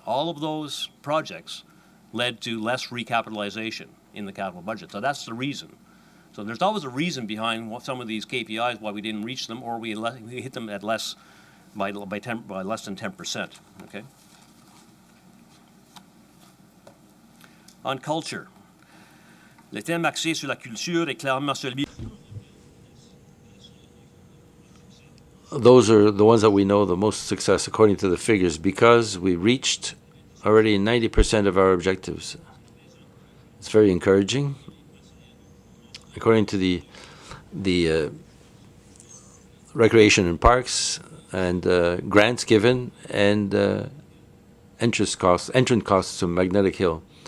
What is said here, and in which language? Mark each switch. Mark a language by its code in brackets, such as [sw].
[en] All of those projects led to less recapitalization in the capital budget. So that's the reason. So there's always a reason behind some of these KPIs why we didn't reach them, or we hit them at less by less than 10%. Okay. On culture, [fr] le thème axé sur la culture est clairement celui. [en] Those are the ones that we know the most success according to the figures, because we reached already 90% of our objectives. It's very encouraging. According to the recreation and parks and grants given and entrance costs to Magnetic Hill.